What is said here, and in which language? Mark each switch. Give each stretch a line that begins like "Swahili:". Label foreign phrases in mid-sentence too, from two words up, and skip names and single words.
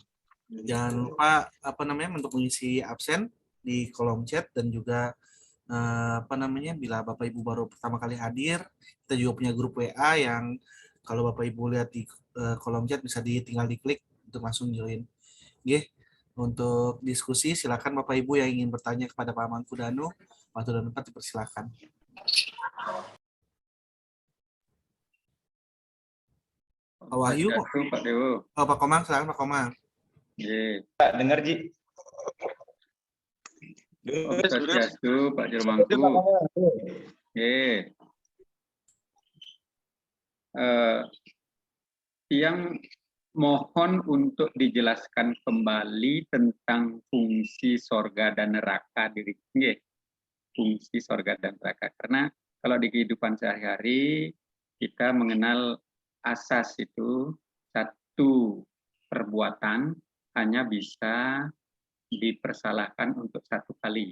Indonesian: Jangan lupa untuk mengisi absen di kolom chat dan juga bila Bapak Ibu baru pertama kali hadir, kita juga punya grup WA yang kalau Bapak Ibu lihat di kolom chat bisa tinggal diklik untuk langsung join. Untuk diskusi silakan Bapak Ibu yang ingin bertanya kepada Pak Mangkudanu, waktu dan tempat dipersilakan. Pak Wahyu, Pak Dewo. Pak Komang, silakan Pak Komang. Pak, dengar Ji. Swastiastu, Pak Jurubangku. Yang mohon untuk dijelaskan kembali tentang fungsi sorga dan neraka diri. Fungsi sorga dan neraka. Karena kalau di kehidupan sehari-hari kita mengenal asas itu satu perbuatan hanya bisa dipersalahkan untuk satu kali.